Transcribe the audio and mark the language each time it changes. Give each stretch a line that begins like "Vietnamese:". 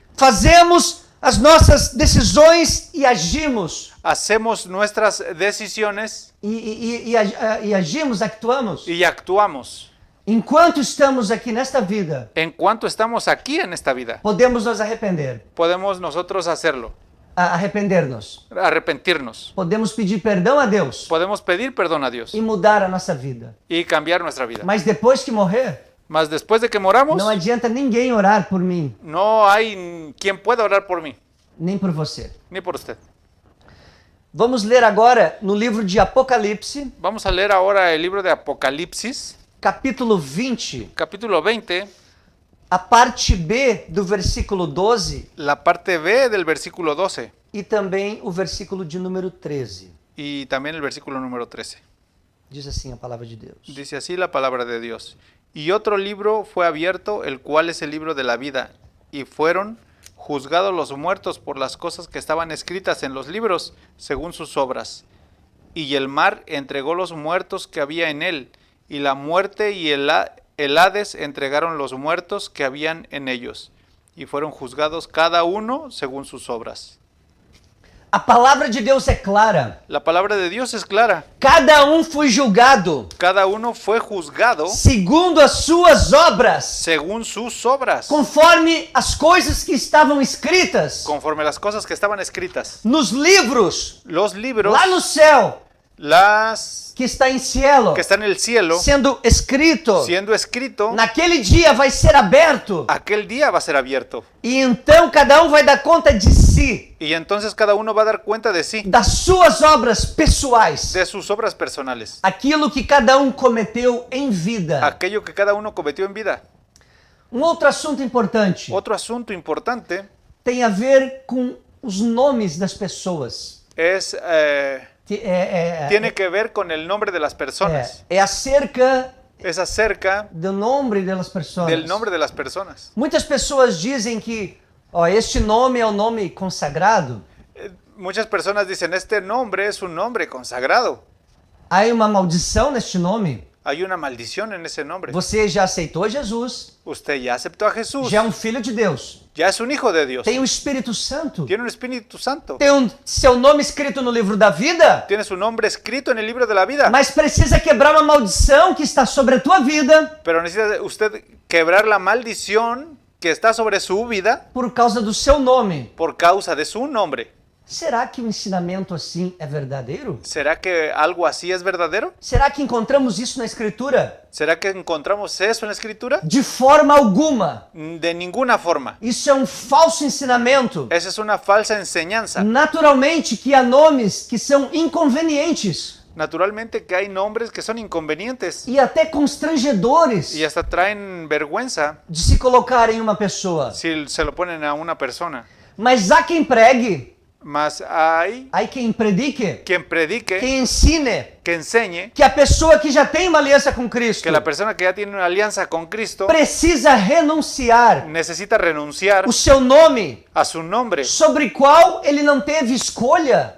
Portuguese: Fazemos as nossas decisões e agimos.
Spanish: hacemos nuestras decisiones
Portuguese: E agimos,
Spanish: actuamos. y actuamos.
Portuguese: Enquanto estamos aqui nesta vida,
Spanish: En cuanto estamos aquí en esta vida,
Portuguese: podemos nos arrepender.
Spanish: podemos nosotros hacerlo,
Portuguese: Arrepender-nos.
Spanish: arrepentirnos.
Portuguese: Podemos pedir perdão a Deus
Spanish: Podemos pedir perdón a Dios
Portuguese: e mudar a nossa vida.
Spanish: y cambiar nuestra vida.
Portuguese: Mas depois que morrer,
Spanish: Mas después de que moramos,
Portuguese: não adianta ninguém orar por mim,
Spanish: no hay quien pueda orar por mí,
Portuguese: nem por você.
Spanish: ni por usted.
Portuguese: Vamos ler agora no livro de Apocalipse,
Spanish: Vamos a leer ahora el libro de Apocalipsis,
Portuguese: capítulo 20,
Spanish: capítulo 20,
Portuguese: a parte B do versículo 12
Spanish: la parte B del versículo 12
Portuguese: e também o versículo de número 13.
Spanish: y también el versículo número 13.
Portuguese: Diz assim a palavra de Deus.
Spanish: Dice así la palabra de Dios. Y otro libro fue abierto, el cual es el libro de la vida, y fueron juzgados los muertos por las cosas que estaban escritas en los libros, según sus obras. Y el mar entregó los muertos que había en él, y la muerte y el Hades entregaron los muertos que habían en ellos, y fueron juzgados cada uno según sus obras.
Portuguese: A palavra de Deus é clara.
Spanish: La palabra de Dios es clara.
Portuguese: Cada foi julgado
Spanish: Cada uno fue juzgado
Portuguese: segundo as suas obras,
Spanish: según sus obras,
Portuguese: conforme as coisas que estavam escritas
Spanish: conforme las cosas que estaban escritas.
Portuguese: nos livros
Spanish: Los libros,
Portuguese: lá no céu,
Spanish: las
Portuguese: que está em cielo,
Spanish: que están en el cielo,
Portuguese: sendo escrito.
Spanish: siendo escrito,
Portuguese: Naquele dia vai ser aberto.
Spanish: aquel día va a ser abierto.
Portuguese: E então cada vai dar conta de si,
Spanish: Y entonces cada uno va a dar cuenta de sí,
Portuguese: das suas obras pessoais,
Spanish: de sus obras personales,
Portuguese: aquilo que cada cometeu em vida.
Spanish: aquello que cada uno cometió en vida.
Portuguese: Outro assunto importante
Spanish: Otro asunto importante
Portuguese: tem a ver com os nomes das pessoas.
Spanish: es, tiene que ver con el nombre de las personas.
Portuguese: É acerca
Spanish: Es acerca
Portuguese: do nome das pessoas.
Spanish: del nombre de las personas.
Portuguese: Muitas pessoas dizem que este nome é o nome consagrado.
Spanish: Muchas personas dicen, este nombre es un nombre consagrado.
Portuguese: Há uma maldição neste nome.
Spanish: Hay una maldición en ese nombre.
Portuguese: Você já aceitou Jesus,
Spanish: Usted ya aceptó a Jesús,
Portuguese: já é um filho de Deus.
Spanish: ya es un hijo de Dios,
Portuguese: Tem o Espírito Santo.
Spanish: tiene un Espíritu Santo,
Portuguese: Tem seu nome escrito no livro da vida,
Spanish: tiene su nombre escrito en el libro de la vida,
Portuguese: mas precisa quebrar uma maldição que está sobre a tua vida
Spanish: pero necesita usted quebrar la maldición que está sobre su vida
Portuguese: por causa do seu nome.
Spanish: por causa de su nombre.
Portuguese: Será que um ensinamento assim é verdadeiro?
Spanish: ¿Será que algo así es verdadero?
Portuguese: Será que encontramos isso na Escritura?
Spanish: ¿Será que encontramos eso en la Escritura?
Portuguese: De forma alguma.
Spanish: De ninguna forma.
Portuguese: Isso é um falso ensinamento.
Spanish: Esa es una falsa enseñanza.
Portuguese: Naturalmente que há nomes que são inconvenientes
Spanish: Naturalmente que hay nombres que son inconvenientes
Portuguese: e até constrangedores
Spanish: y hasta traen vergüenza
Portuguese: de se colocar em uma pessoa.
Spanish: si se lo ponen a una persona.
Portuguese: Mas há quem pregue,
Spanish: Mas hay
Portuguese: há quem predique,
Spanish: quien predique,
Portuguese: quem ensine
Spanish: que enseñe
Portuguese: que a pessoa que já tem uma aliança com Cristo
Spanish: que la persona que ya tiene una alianza con Cristo
Portuguese: precisa renunciar
Spanish: necesita renunciar
Portuguese: o seu nome,
Spanish: a su nombre,
Portuguese: sobre qual ele não teve escolha,